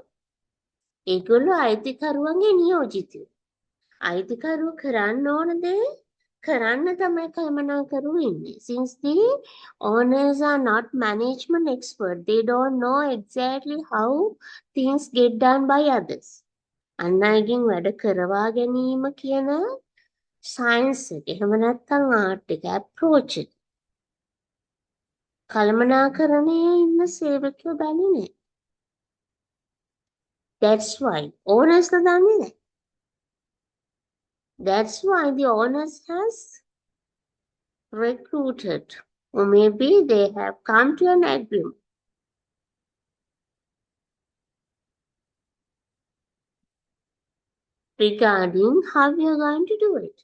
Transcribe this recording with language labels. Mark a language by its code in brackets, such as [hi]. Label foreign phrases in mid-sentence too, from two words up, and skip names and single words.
[si] ඒගොල්ලෝ අයිතිකරුවන්ගේ නියෝජිතයෝ. අයිතිකරුව කරන්න ඕන දේ කරන්න තමයි කළමනාකරුවෝ ඉන්නේ. [en] Since the owners are not management expert, they don't know exactly how things get done by others. [si] අන් අයගෙන් වැඩ කරවා ගැනීම කියන සයින්ස් එක එහෙම නැත්නම් ආර්ට් එක අප්‍රෝච් එක කළමනාකරණයේ ඉන්න සේවකයෝ දන්නේ නැහැ. [en] That's why owners [si] දන්නේ නැහැ. [en] That's why the owners has recruited, or maybe they have come to an agreement regarding how we are going to do it.